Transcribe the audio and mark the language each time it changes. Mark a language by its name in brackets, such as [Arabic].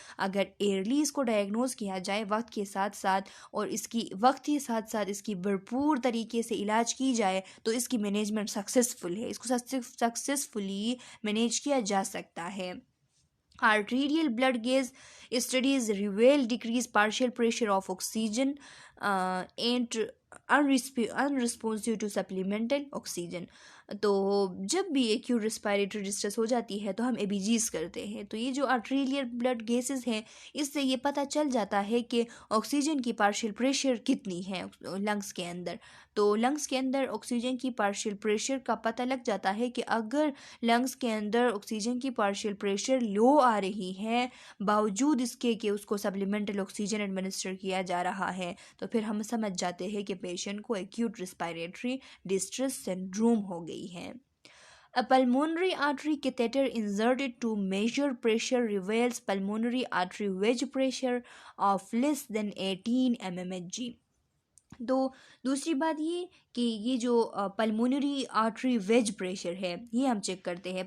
[Urdu] اگر ایرلی اس کو ڈائگنوز کیا جائے وقت کے ساتھ ساتھ اور اس کی بھرپور طریقے سے علاج کی جائے تو اس کی مینجمنٹ سکسیزفل ہے، اس کو سکسیزفلی مینیج کیا جا سکتا ہے. [English] Arterial blood gauge studies reveal decreased partial pressure of oxygen and unresponsive to supplemental oxygen. [Urdu] تو جب بھی ایکیوٹ ریسپائریٹری ڈسٹرس ہو جاتی ہے تو ہم ABGs کرتے ہیں. تو یہ جو آرٹریریل بلڈ گیسز ہیں اس سے یہ پتہ چل جاتا ہے کہ آکسیجن کی پارشل پریشر کتنی ہے لنگس کے اندر. تو لنگس کے اندر آکسیجن کی پارشل پریشر کا پتہ لگ جاتا ہے کہ اگر لنگس کے اندر آکسیجن کی پارشل پریشر لو آ رہی ہے باوجود اس کے کہ اس کو سپلیمنٹل آکسیجن ایڈمنسٹر کیا جا رہا ہے، تو پھر ہم سمجھ جاتے ہیں کہ پیشنٹ کو ایکیوٹ ریسپائریٹری ڈسٹرس سنڈروم ہو گئی ہے. [English] A pulmonary artery catheter inserted to measure pressure reveals pulmonary artery wedge pressure of less than 18 mmHg. [Urdu] تو دوسری بات یہ کہ یہ جو پلمونری آرٹری ویج پریشر ہے یہ ہم چیک کرتے ہیں.